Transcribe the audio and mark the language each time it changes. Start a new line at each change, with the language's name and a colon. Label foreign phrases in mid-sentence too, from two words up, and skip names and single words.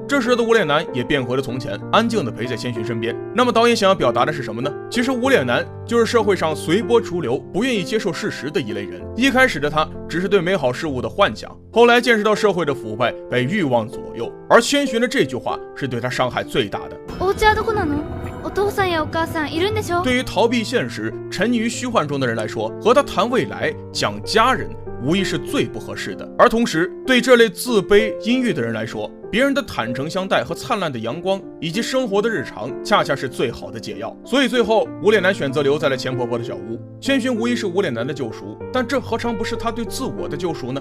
Chinese: 这时的无脸男也变回了从前，安静地陪在千寻身边。那么导演想要表达的是什么呢？其实无脸男就是社会上随波逐流、不愿意接受事实的一类人。一开始的他只是对美好事物的幻想，后来见识到社会的腐败，被欲望左右。而千寻的这句话是对他伤害最大的。
Japanese: お家はどこなの？お父さんやお母さんいるんでしょ？
Chinese: 对于逃避现实、沉溺于虚幻中的人来说，和他谈未来、讲家人，无疑是最不合适的。而同时，对这类自卑、阴郁的人来说，别人的坦诚相待和灿烂的阳光，以及生活的日常，恰恰是最好的解药。所以最后，无脸男选择留在了钱婆婆的小屋。千寻无疑是无脸男的救赎，但这何尝不是他对自我的救赎呢？